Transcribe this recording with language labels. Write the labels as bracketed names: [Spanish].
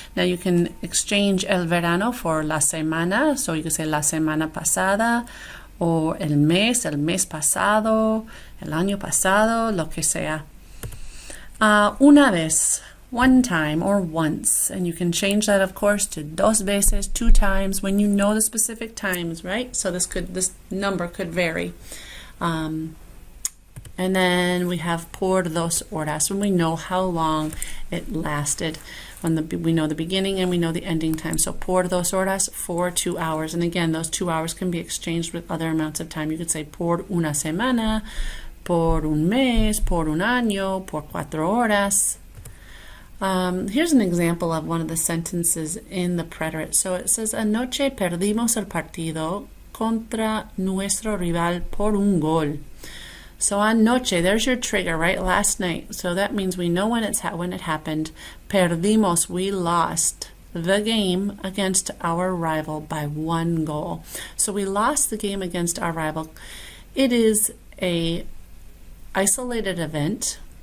[English] Now you can exchange [Spanish] el verano for la semana, [English] so you can say [Spanish] la semana pasada, or el mes pasado, el año pasado, lo que sea. Una vez, [English] one time or once, and you can change that, of course, to [Spanish] dos veces, [English] two times, when you know the specific times, right? So this number could vary. And then we have [Spanish] por dos horas, [English] when we know how long it lasted, when we know the beginning and we know the ending time. [Spanish] So por dos horas, [English] for 2 hours, and again, those 2 hours can be exchanged with other amounts of time. You could say [Spanish] por una semana, por un mes, por un año, por 4 horas. [English] Here's an example of one of the sentences in the preterite. So it says, [Spanish] anoche perdimos el partido contra nuestro rival por un gol. [English] So anoche, there's your trigger, right? Last night. So that means we know when it happened. [Spanish] Perdimos, [English] we lost the game against our rival by 1 goal. So we lost the game against our rival. It is a isolated event.